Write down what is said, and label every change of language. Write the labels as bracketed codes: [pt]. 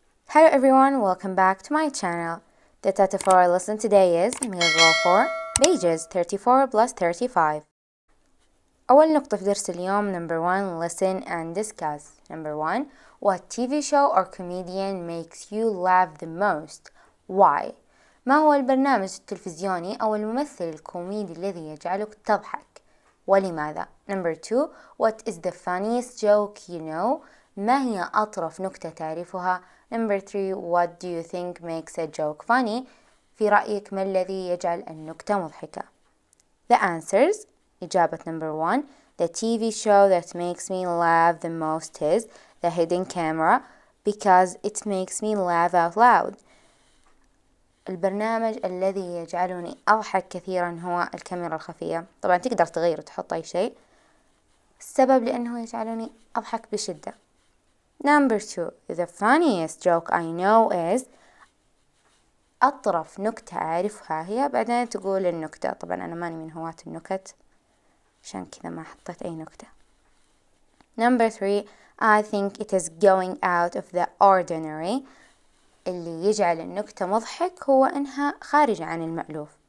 [en] Hello everyone, welcome back to my channel. The title for our lesson today is, and we'll go for pages 34 plus 35. [ar] أول نقطة في درس اليوم, [en] number 1, listen and discuss. Number 1, what TV show or comedian makes you laugh the most? Why? [ar] ما هو البرنامج التلفزيوني أو الممثل الكوميدي الذي يجعلك تضحك؟ ولماذا؟ [en] Number 2, what is the funniest joke you know? [ar] ما هي أطرف نكتة تعرفها؟ [en] Number 3, what do you think makes a joke funny? [ar] في رأيك ما الذي يجعل النكتة مضحكة؟ [en] The answers. إجابة number 1, the TV show that makes me laugh the most is The Hidden Camera because it makes me laugh out loud. [ar] البرنامج الذي يجعلني أضحك كثيرا هو الكاميرا الخفية. طبعا تقدر تغير وتحط أي شيء. السبب لأنه يجعلني أضحك بشدة. [en] Number 2, the funniest joke I know is [ar] أطرف نكتة أعرفها هي. بعدين تقول النكتة. طبعا أنا ماني من هواة النكت عشان كذا ما حطيت أي نكتة. [en] Number 3, I think it is going out of the ordinary. [ar] اللي يجعل النكتة مضحك هو إنها خارجة عن المألوف.